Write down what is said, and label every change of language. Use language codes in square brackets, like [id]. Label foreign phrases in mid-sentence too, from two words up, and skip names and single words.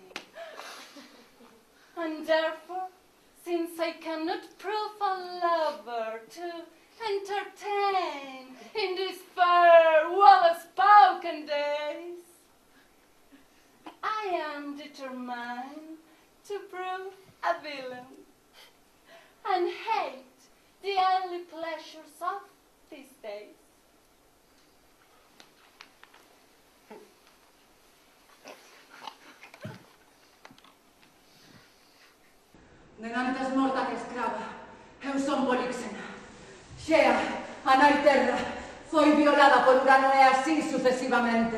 [en] And therefore, since I cannot prove a lover to entertain in these fair, well-spoken days, I am determined to prove a villain and hate the only pleasures of these days. [gl] Denantes morta que escrava, eu son Políxena. Xea, a nai terra, foi violada por Urano e así sucesivamente.